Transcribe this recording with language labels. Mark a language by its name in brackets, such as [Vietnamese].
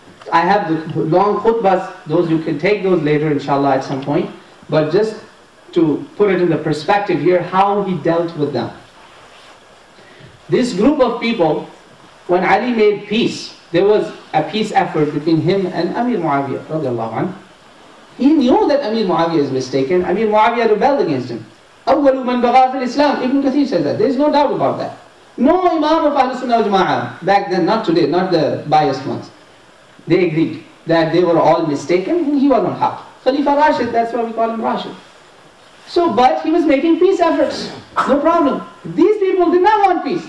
[English] I have the long khutbahs, those you can take those later inshallah at some point, but just to put it in the perspective here, how he dealt with them. This group of people, when Ali made peace, there was a peace effort between him and Amir Muawiyah radiallahu anhu. He knew that Amir Muawiyah is mistaken. Amir Muawiyah rebelled against him. [Arabic] أول من بغى في الإسلام, [English] Ibn Kathir said that. There is no doubt about that. No Imam of Ahlul Sunnah wal Jama'ah, back then, not today, not the biased ones. They agreed that they were all mistaken and he was on haq. Khalifa Rashid, that's why we call him Rashid. So, but he was making peace efforts, no problem. These people did not want peace.